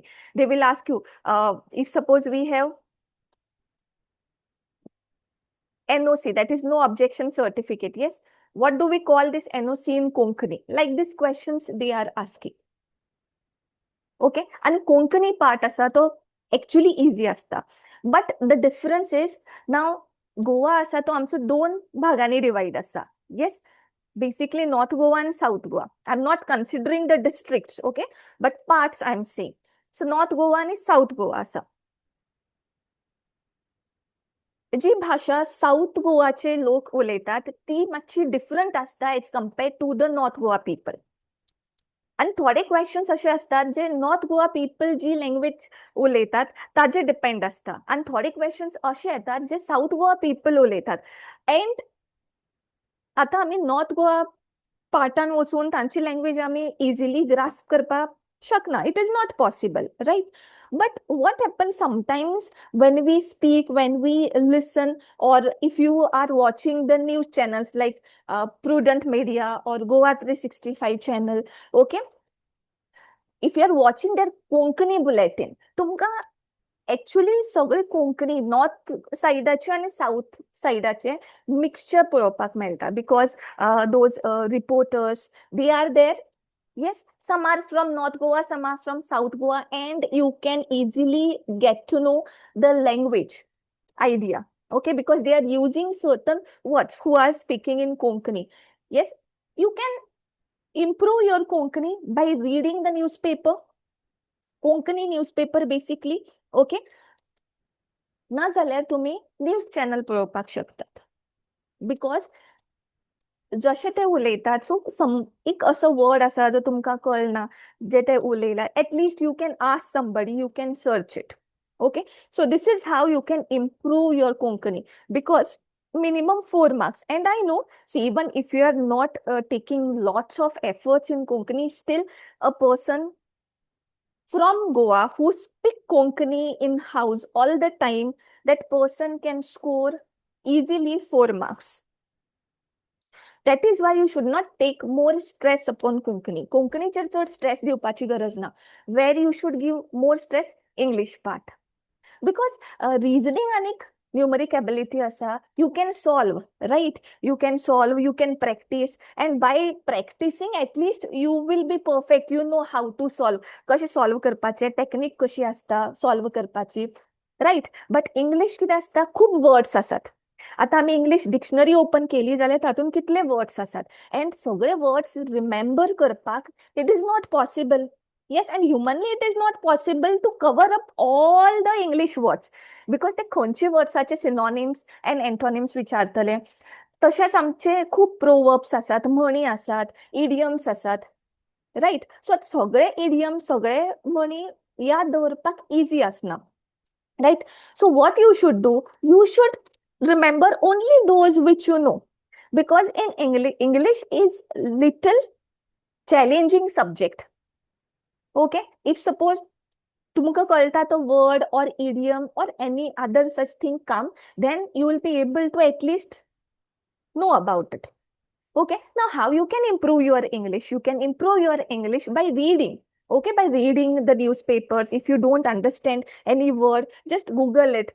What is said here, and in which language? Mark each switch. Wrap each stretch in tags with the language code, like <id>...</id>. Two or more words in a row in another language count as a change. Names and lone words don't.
<en>They will ask you, if suppose we have NOC, that is no objection certificate. Yes, what do we call this NOC in Konkani? Like these questions they are asking. Okay, and Konkani part</en> <kok>asa to</kok> <en>actually easy असता. But the difference is now Goa</en> <kok>असा तो आमचं दोन भागांनी</kok> <en>divide असा. Yes, basically North Goa and South Goa. I'm not considering the districts, okay, but parts I'm saying. So North Goa and South Goa असा.</en> <kok>जी भाषा साऊथ गोवाचे लोक उलयतात ती मातशी डिफरंट असता</kok> <en>as compared to the North Goa people.</en> <kok>आणि थोडे क्वेश्चन्स असे असतात जे</kok> <en>North Goa people</en> <kok>जी लँग्वेज उलयतात ताजे डिपेंड असता, आणि थोडे क्वेश्चन्स असे येतात जे</kok> <en>South Goa people</en> <kok>उलयतात. एंड आता आम्ही नॉर्थ गोवा पार्टान वचून तांची लँग्वेज आम्ही</kok> <en>easily grasp</en> <kok>करपाक शकना.</kok> <en>it is not possible, right? But what happens sometimes when we speak, when we listen, or if you are watching the news channels like Prudent Media or Goa 365 channel, okay? If you are watching their Konkani bulletin,</en> <kok>तुमका actually सगळे कोंकणी नॉर्थ साइडाचे आणि साऊथ साइडाचे मिक्सचर पळोवपाक मेळटा,</kok> <en>because those reporters they are there. Yes, some are from North Goa, some are from South Goa, and you can easily get to know the language idea. Okay, because they are using certain words who are speaking in Konkani. Yes, you can improve your Konkani by reading the newspaper, Konkani newspaper basically.</en> <kok>Okay, ना जाल्यार तुम्ही</kok> <en>news channel</en> <kok>पळोवपाक शकतात, बिकॉज जशे ते उलयतात सो एक असो वर्ड आसा जो तुमकां कळना जे ते उलयला,</kok> <en>at least you can ask somebody, you can search it. okay, so this is how you can improve your Konkani, because minimum 4 marks. And I know, see, even if you are not taking lots of efforts in Konkani, still a person from Goa who speak Konkani in house all the time, that person can score easily 4 marks. That is why you should not take more stress upon Konkani.</en> <kok>Konkani चेर चड</kok> <en>stress दिवपाची</en> <kok>गरज ना.</kok> <en>Where you should give more stress, English part. Because reasoning and numeric ability asa, you can solve, right? You can solve, you can practice, and by practicing at least you will be perfect. You know how to solve.</en> <kok>कशे</kok> <en>solve करपाचे,</en> <kok>technique कशी असता solve करपाची, right? But English कितें असता,</kok> <en>खूप words</en> <kok>आसात. आता आम्ही</kok> <en>English dictionary open</en> <kok>केली जाल्यार तातून कितले वर्ड्स आसात, एंड सगळे वर्ड्स रिमेंबर करपाक</kok> <en>it is not possible. Yes, and humanly it is not possible to cover up all the English words, because</en> <kok>ते खंयचे वर्ड्साचे</kok> <en>synonyms and antonyms विचारतले.</en> <kok>तशेंच आमचे खूप प्रोवर्ब्स आसात, म्हणी आसात, idioms आसात, राईट? सो सगळे idioms, सगळे म्हणी याद दवरपाक इजी आसना, राईट?</kok> <en>सो what you should do, you should remember only those which you know, because in English is little challenging subject. Okay, if suppose</en> <kok>तुमका कळटा तो</kok> <en>word or idiom or any other such thing come, then you will be able to at least know about it. Okay, now how you can improve your English? You can improve your English by reading. Okay, by reading the newspapers. If you don't understand any word, just Google it.</en>